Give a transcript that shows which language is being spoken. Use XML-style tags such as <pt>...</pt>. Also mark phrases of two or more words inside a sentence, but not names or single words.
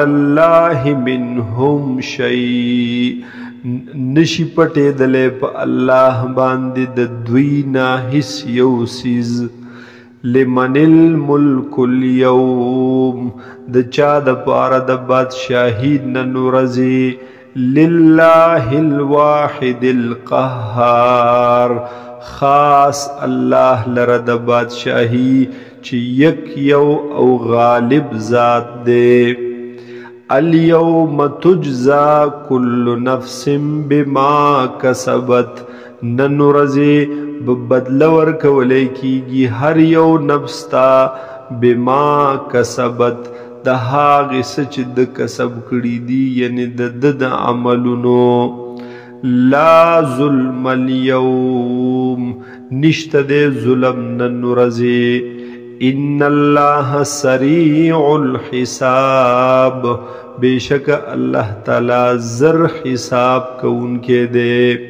<ar>الله منهم شیء</ar> <ps>نشي پټېدلی په الله باندې د دوی نه هیڅ یو څیز</ps> <ar>لمن الملک اليوم</ar> <ps>د چا دپاره د بادشاهي نن ورځې</ps> <ar>لله الواحد القهار</ar> <ps>خاص الله لره د بادشاهي چې یک یو او غالب ذات</ps> <ar>دی اليوم تجزا كل نفس بما کسبت</ar> <ps>نن ورځې بدله ورکولی کیږي هر یو نفس ته</ps> <ar>بما کسبت</ar> <ps>د هغې څه چې د کسب کړي دي یعنې د ده د عملونو</ps> <ar>لا ظلم اليوم</ar> <ps>نشته دی ظلم نن ورځې</ps> <ar>ان الله سریع الحساب</ar> <ps>بېشکه الله تعالی زر حساب کوونکی دی</ps>